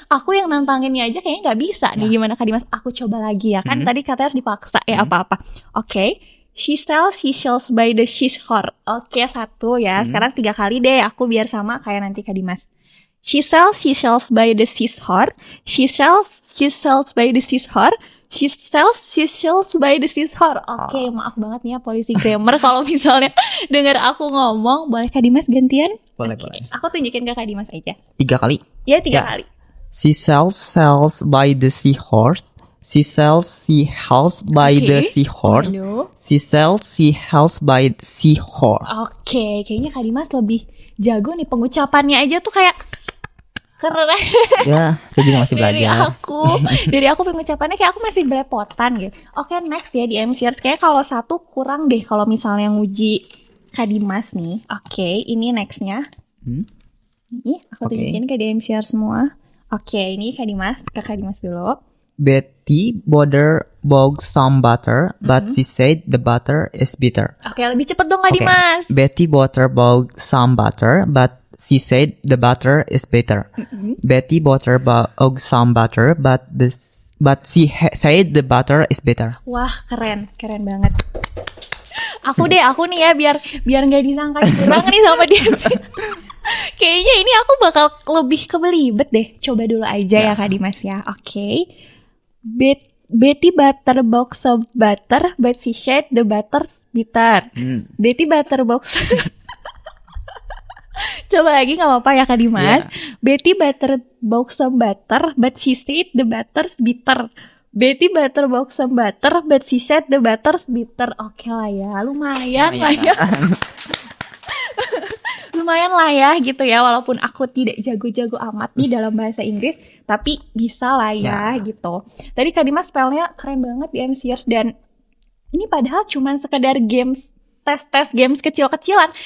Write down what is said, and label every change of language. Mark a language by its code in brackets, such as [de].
[id] Aku yang nantanginnya aja kayaknya nggak bisa nih. Gimana Kak Dimas? Aku coba lagi ya kan. Tadi katanya harus dipaksa ya apa-apa. Oke. [en] She sells seashells by the seashore. [id] Oke, 1 ya. Sekarang 3 kali deh. Aku biar sama kayak nanti Kak Dimas. [en] She sells seashells by the seashore. She sells seashells by the seashore. She sells seashells by the seashore. [id] Oke, maaf banget nih ya polisi grammar kalau misalnya dengar aku ngomong. Boleh Kak Dimas gantian? Boleh. Aku tunjukin ke Kak Dimas aja. 3 kali. Ya, 3 kali. [en] She sells by the seahorse. She sells seahorse by the seahorse. She sells seahorse by the seahorse. [id] Oke, kayaknya Kak Dimas lebih jago nih, pengucapannya aja tuh kayak keren. Ya, saya juga masih belajar. Dari aku pengucapannya kayak aku masih belepotan gitu. Oke, next ya di MCers. Kayak kalau 1 kurang deh kalau misalnya nguji Kak Dimas nih. Oke, ini nextnya. Ini aku tunjukin ke DMCR semua. Oke, ini Kak Dimas. Ke Kak Dimas dulu. [en] Betty bought some butter, but she said the butter is bitter. [id] Oke, lebih cepet dong Kak Dimas. [en] Betty bought some butter, but she said the butter is bitter. Betty bought some butter, but she said the butter is bitter. [id] Wah, keren banget. Aku nih ya biar nggak disangka curang nih sama dia. Kayaknya ini aku bakal lebih kebelibet deh. Coba dulu aja ya Kak Dimas ya. Oke. [en] Betty bought some butter, but she said the butter's bitter. Betty bought [id] Coba lagi gak apa-apa ya Kak Dimas. [en] Betty bought some butter, but she said the butter's bitter. Betty butter box some butter, but she said the butter's bitter. [id] Oke lah ya, lumayan lah ya. Lumayan lah ya gitu ya, walaupun aku tidak jago-jago amat nih dalam bahasa Inggris, tapi bisa lah ya gitu. Tadi Kak Dimas spellnya keren banget di MCers, dan ini padahal cuman sekedar games, tes games kecil-kecilan.